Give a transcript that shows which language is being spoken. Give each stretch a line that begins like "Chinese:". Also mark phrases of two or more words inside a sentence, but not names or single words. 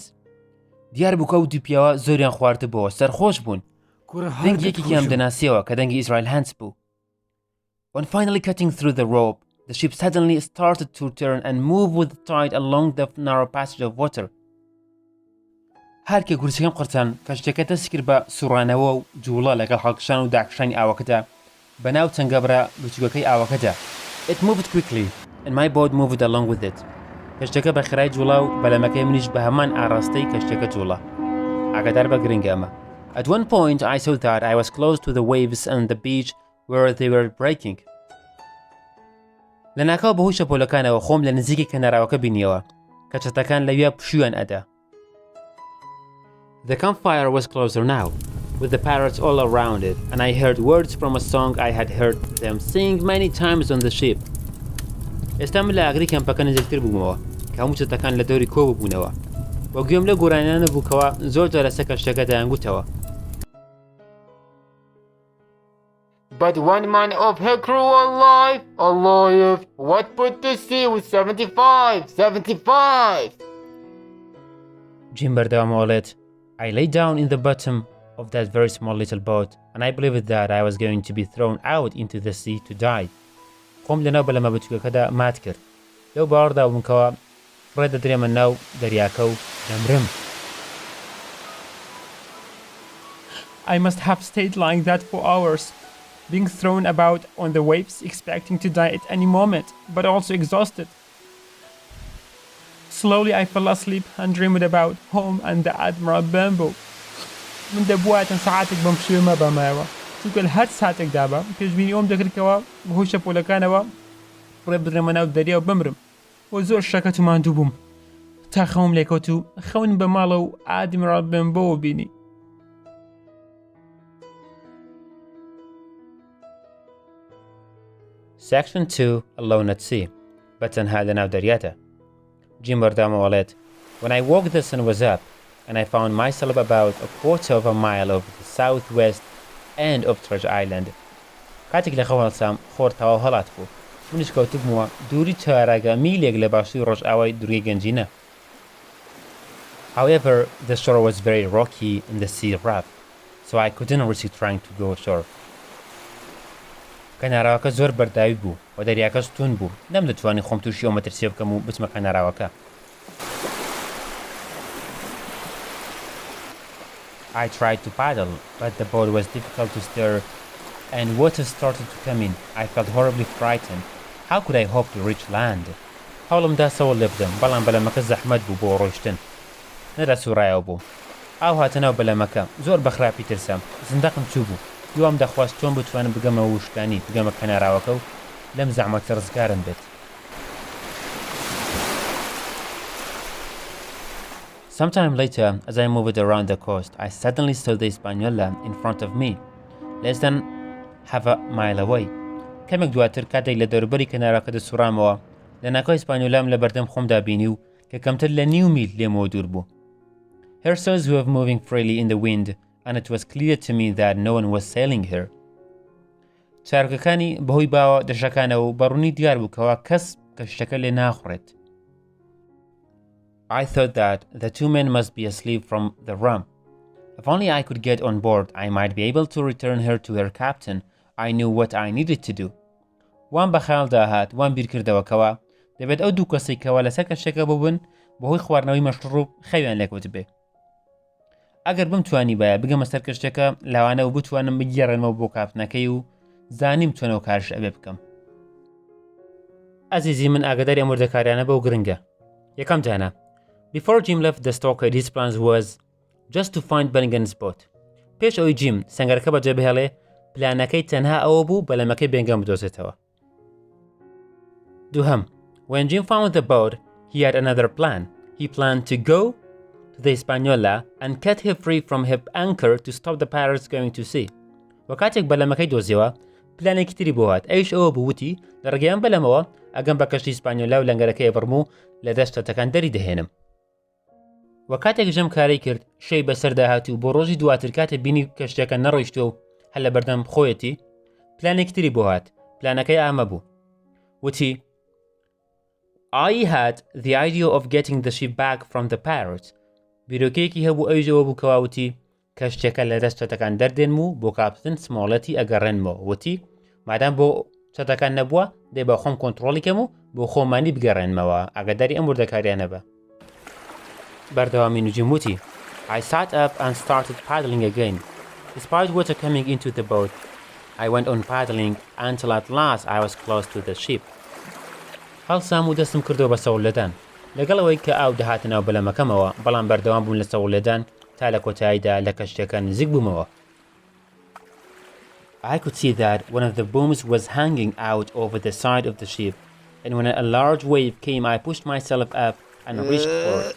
Central Kurdish: دیار بوو کە ئەو دوو پیاوە زۆریان خواردبەوە سەرخۆش بوون. دەنگ یەکێکیان دەناسیەوە کە دەنگی Israel Hands بوو.
English: When finally cutting through the rope, the ship suddenly started to turn and move with the tide along the narrow passage of water.
Central Kurdish: هەرکێ گورسەکەم قرتان کەشتەکە دەستی کرد بە سوڕانەوە و جوڵە لەگەڵ هەڵکشان و داکشانی ئاوەکەدا بەناو چەنگەبرە بچووکەکەی ئاوەکەدا.
English: It moved quickly and my boat moved along with it.
Central Kurdish: کەشتەکە بە خێرای جوڵا و بەلەمەکەی منیش بە هەمان ئاڕاستەی کەشتەکە جوڵە. ئاگادار بە گرنگە ئەمە.
English: At one point I saw that I was close to the waves and the beach where they were breaking.
Central Kurdish: لەناکاو بەهۆی شەپۆلەکانەوە خۆم لە نزیکی کەناراوەکە بینیەوە کە چەتەکان لەوێ پشویان ئەدا.
English: The campfire was closer now, with the parrots all around it, and I heard words from a song I had heard them sing many times on the ship.
Central Kurdish: ئێستا من لە ئاگری کەمپەکە نزیکتر بوومەوە کە هەموو چەتەکان لە دەوری کۆ ببوونەوە وە گوێم لە گۆرانیانە بووکەوە زۆر جار لەسەر کەشتەکە دەیانگوتەوە.
English: But one man of her crew alive, what put to sea with 75? Jim بەردەوامەوەڵێت I lay down in the bottom of that very small little boat and I believed that I was going to be thrown out into the sea to die.
Central Kurdish: خۆم لەناو بەلەمە بچووکەکەدا مات کرد. لەو باوەڕدا بوومکەوە ڕێدەدرێمە ناو دەریاکە و دەمرم.
English: I must have stayed lying that for hours, being thrown about on the waves, expecting to die at any moment, but also exhausted. Slowly I fell asleep and dreamed about home and the Admiral Benbow.
Central Kurdish: من دەبووایەتەن ساعاتێک بەم شێوە بەمایەوە چونکە لە هەر ساتێک دابە پێشبینی ئەوم دەکردکەوە بەهۆی شەپۆلەکانەوە ڕێ بدرێمە ناو دەریا و بمرم بۆ زۆر شەکەت و ماندوو بووم تا خەوم لێکەوت و خەون بە ماڵە و ئادمیرال بێنبۆوە بینی.
English: Section 2 Alone at Sea
Central Kurdish: بەتەنها لەناو دەریاتە.
English: Jim بەردەوامەوەڵێت When I woke the sun was up and I found myself about a quarter of a mile over the southwest end of Treasure Island.
Central Kurdish: کاتێک لە خەو هەڵسام خۆرتەوە هەڵات بوو. منیش کەوتبوومە دووری چارەگە میلێک لە باشووری ڕۆژئاوای دوورگەی گەنجینە.
English: However, the shore was very rocky and the sea rough, so I couldn't risk trying to go ashore.
Central Kurdish: کەناراوەکە زۆر بەرداوی بوو و دەریاکەش تون بوو. نەمدەتوانی خۆم تووشی ئەو مەترسیە بکەم و بچمە کەناراوەکە.
English: I tried to paddle, but the boat was difficult to steer and water started to come in. I felt horribly frightened. How could I hope to reach land?
Central Kurdish: هەوڵم دا سەوڵ لێ بدەم بەڵام بەلەمەکە زەحمەت بوو بۆ ڕۆیشتن. نەدا سوورایەوە بوو. ئاو هاتەناو بەلەمەکە زۆر بەخراپی ترسام. زندەقم چوو بوو. دوام دەخواست چۆن بتوانم بگەمە وشکانی بگەمە کەناراوەکە و لەم زەحمەتە ڕزگارم بێت.
English: Sometime later, as I moved around the coast, I suddenly saw the Hispaniola in front of me, less than half a mile away.
Central Kurdish: کەمێک دواتر کاتێک لە دەوروبەری کەناراوەکە دەسوڕامەوە لە ناکۆی ئیسپانیۆلام لە بەردەم خۆمدا بینی و کە کەمتر لە نیو میل لێمەوە دوور بوو.
English: Her sails were moving freely in the wind, and it was clear to me that no one was sailing her.
Central Kurdish: چارکەکانی بەهۆی باوە دەشەکانەوە و بەڕوونی دیار بوو کەوا کەس کەشتەکە لێ ناخڕێت.
English: I thought that the two men must be asleep from the rum. If only I could get on board, I might be able to return her to her captain. I knew what I needed to do.
Central Kurdish: وان بەخیاڵدا هات وان بیرکردەوە کەوا دەبێت ئەو دوو کەسەی کەوا لەسەر کەشتەکە ببن بەهۆی خواردنەوەی مەشروب خەویان لێکوت بێ. ئەگەر بمتوانی بایە بگەمە سەر کەشتەکە لەوانە و بتوانم بگێڕێنمەوە بۆ کاپتنەکەی و زانیم چۆنەوە کارش ئەبێ بکەم. ئەزیزی من ئاگاداری ئەم وردەکاریانە بەو گرنگە. یەکەم جانە
English: Before Jim left the stockade, his plans was just to find Bellingham's boat.
Central Kurdish: پێش ئەوی جیم سەنگەرەکە بەجێ بهێڵێ پلانەکەی تەنها ئەوە بوو بەلەمەکەی بێنگەم بدۆزێتەوە.
English: دووهەم When Jim found the boat, he had another plan. He planned to go to the Hispaniola and cut her free from her anchor to stop the pirates going to sea.
Central Kurdish: وەکاتێک بەلەمەکەی دۆزیەوە پلانێکی تری بۆ هات ئەویش ئەوە بووتی لە ڕگەیان بەلەمەوە ئەگەم بە کەشتی ئیسپانیۆلا و لەنگەرەکەی بڕم و لە دەشتەکان دەری دەهێنم. وەکاتێک ژەم کارەی کرد شەی بەسەردا هات و بۆ ڕۆژی دواتر کاتە بینی کەشتەکە نەڕۆیشتووە و هەل لە بەردەم خۆیەتی پلانێکی تری بۆ هات پلانەکەی ئامە بوو وتی
English: I had the idea of getting the ship back from the pirates.
Central Kurdish: بیرۆکەیەکی هەبوو ئەویژەوە بوو کەواوتی کەشتێکە لە دەست چەتەکان دەردێن و بۆ کاپتن سمۆڵەتی ئەگەڕێنمەوە وتی مادام بۆ چەتەکان نەبووە دێ بە خۆم کۆنتڕۆڵیکەم و بۆ خۆمانی بگەڕێنمەوە ئاگاداری ئەم وردەکاریانە بە. بەردەوامی نوجیم وتی I sat up and started paddling again.
English: Despite water coming into the boat, I went on paddling until at last I was close to the ship.
Central Kurdish: هەڵسام و دەستم کردەوە بە سەوڵ لەدان لەگەڵ ئەوەی کە ئاو دەهاتە ناو بەلەمەکەمەوە بەڵام بەردەوام بوون لە سەوڵ لەدان تا لە کۆتاییدا لە کەشتەکە نزیک بوومەوە.
English: I could see that one of the booms was hanging out over the side of the ship, and when a large wave came, I pushed myself up and reached for it.